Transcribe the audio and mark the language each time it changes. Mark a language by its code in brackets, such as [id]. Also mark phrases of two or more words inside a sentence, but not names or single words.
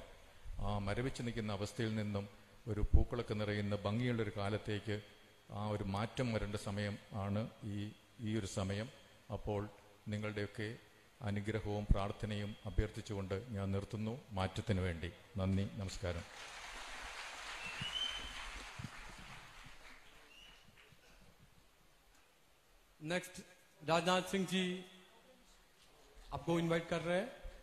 [ml] ആ മരവിച്ച് നിൽക്കുന്ന അവസ്ഥയിൽ നിന്നും ഒരു പൂക്കളൊക്കെ നിറയുന്ന ഭംഗിയുള്ളൊരു കാലത്തേക്ക് ആ ഒരു മാറ്റം വരേണ്ട സമയം ആണ് ഈ ഒരു സമയം. അപ്പോൾ നിങ്ങളുടെയൊക്കെ അനുഗ്രഹവും പ്രാർത്ഥനയും അഭ്യർത്ഥിച്ചുകൊണ്ട് ഞാൻ നിർത്തുന്നു. മാറ്റത്തിന് വേണ്ടി നന്ദി, നമസ്കാരം. [hi] नेक्स्ट राजनाथ सिंह जी आपको इनवाइट कर रहे हैं.